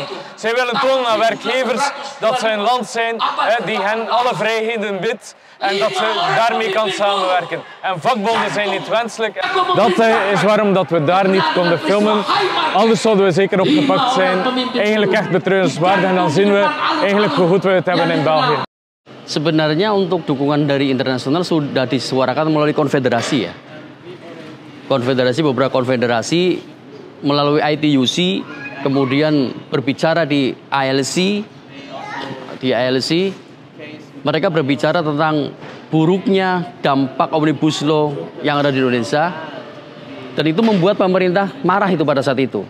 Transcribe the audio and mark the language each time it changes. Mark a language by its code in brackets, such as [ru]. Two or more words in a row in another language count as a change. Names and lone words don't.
[nl] Zij willen tonen aan werkgevers dat ze een land zijn die hen alle vrijheden biedt en dat ze daarmee kan samenwerken. En vakbonden zijn niet wenselijk. Dat is waarom dat we daar niet konden filmen. Anders zouden we zeker opgepakt zijn. Eigenlijk echt betreurenswaardig en dan zien we eigenlijk hoe goed we het hebben in België. [id] sebenarnya untuk dukungan dari internasional sudah disuarakan melalui konfederasi ya. Beberapa konfederasi melalui ITUC, kemudian berbicara di ILC, mereka berbicara tentang buruknya dampak Omnibus Law yang ada di Indonesia, dan itu membuat pemerintah marah itu pada saat itu.